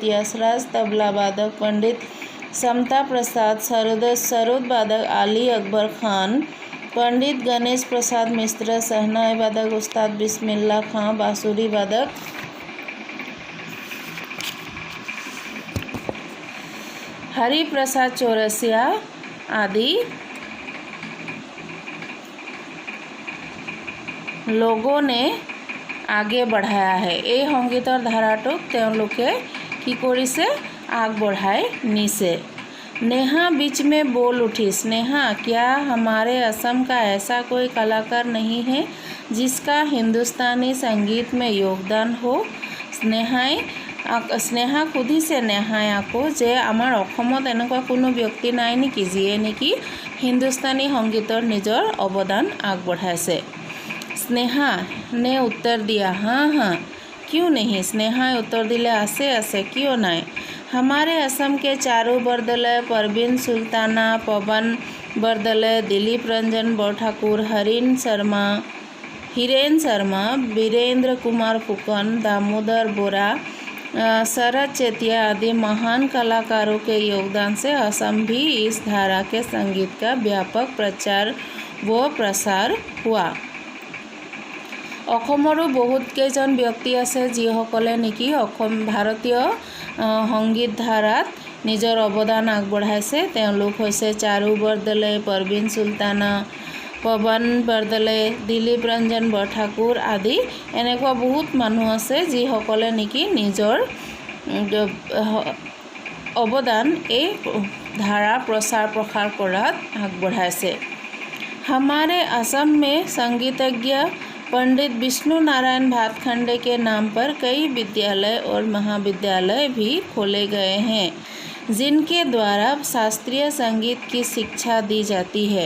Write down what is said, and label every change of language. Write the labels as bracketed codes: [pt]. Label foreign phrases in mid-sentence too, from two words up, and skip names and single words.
[hi] यशराज तबला वादक, पंडित समता प्रसाद, सरोद वादक अली अकबर खान, पंडित गणेश प्रसाद मिश्र, शहनाई वादक उस्ताद बिस्मिल्ला खां, बांसुरी वादक हरि प्रसाद चौरसिया आदि लोकने आगे बढ़ाया है। [as] এই সংগীতৰ ধাৰাটোক তেওঁলোকে কি কৰিছে, আগবঢ়াই নিছে। [hi] नेहा बीच में बोल उठी, स्नेहा, क्या हमारे असम का ऐसा कोई कलाकार नहीं है जिसका हिंदुस्तानी संगीत में योगदान हो। [as] স্নেহাক সুধিছে নেহাই আকৌ যে আমাৰ অসমত এনেকুৱা কোনো ব্যক্তি নাই নেকি যিয়ে নেকি হিন্দুস্তানী সংগীতৰ নিজৰ অৱদান আগবঢ়াইছে। [hi] स्नेहा ने उत्तर दिया, हाँ हाँ, क्यों नहीं। [as] স্নেহা উত্তৰ দিলে, আছে [hi] क्यों नहीं। हमारे असम के चारू बरदले, परवीन सुल्ताना, पवन बरदले, दिलीप रंजन बरठाकुर, हिरेन शर्मा, वीरेंद्र कुमार फुकन, दामोदर बोरा, शरद चेतिया आदि महान कलाकारों के योगदान से असम भी इस धारा के संगीत का व्यापक प्रचार व प्रसार हुआ। [as] অসমৰো বহুত কেইজন ব্যক্তি আছে যিসকলে নেকি ভাৰতীয় সংগীত ধাৰাত নিজৰ অৱদান আগবঢ়াইছে। তেওঁলোক হৈছে চাৰু বৰদলৈ, परवीन सुल्ताना, पवन बरदলৈ, দিলীপ ৰঞ্জন বৰঠাকুৰ আদি। এনেকুৱা বহুত মানুহ আছে যিসকলে নেকি নিজৰ অৱদান এই ধাৰা প্ৰচাৰ প্ৰসাৰ কৰাত আগবঢ়াইছে। [hi] हमारे असम में संगीतज्ञ पंडित विष्णु नारायण भातखंडे के नाम पर कई विद्यालय और महाविद्यालय भी खोले गए हैं। जिनके द्वारा शास्त्रीय संगीत की शिक्षा दी जाती है।